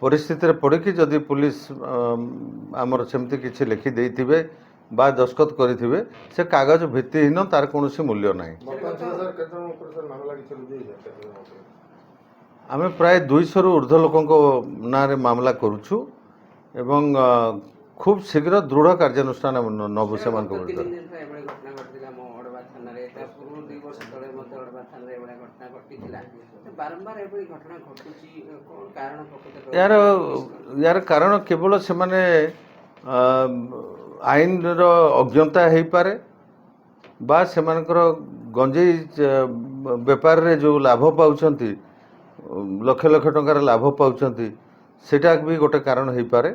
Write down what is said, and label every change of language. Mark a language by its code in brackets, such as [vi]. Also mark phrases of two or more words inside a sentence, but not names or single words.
[or] ପରିସ୍ଥିତିରେ ପଡ଼ିକି ଯଦି ପୁଲିସ ଆମର ସେମିତି କିଛି ଲେଖି ଦେଇଥିବେ ବା ଦସ୍ତଖତ କରିଥିବେ ସେ କାଗଜ ଭିତ୍ତିହୀନ ତାର କୌଣସି ମୂଲ୍ୟ ନାହିଁ। ଆମେ ପ୍ରାୟ 200ରୁ ଉର୍ଦ୍ଧ୍ୱ ଲୋକଙ୍କ ନାଁରେ ମାମଲା କରୁଛୁ ଏବଂ ଖୁବ୍ ଶୀଘ୍ର ଦୃଢ଼ କାର୍ଯ୍ୟାନୁଷ୍ଠାନ ନେବୁ ସେମାନଙ୍କ ବିରୁଦ୍ଧରେ। ଯାର କାରଣ କେବଳ ସେ ମାନେ ଆଇନ ରୁ ଅଜ୍ଞତା ହୋଇ ପାରେ ବା ସେମାନଙ୍କର ଗଞ୍ଜେଇ ବେପାର ରେ ଯେଉଁ ଲାଭ ପାଉଛନ୍ତି ଲକ୍ଷ ଲକ୍ଷ ଟଙ୍କାର ଲାଭ ପାଉଛନ୍ତି ସେଟା ବି ଗୋଟେ କାରଣ ହୋଇ ପାରେ।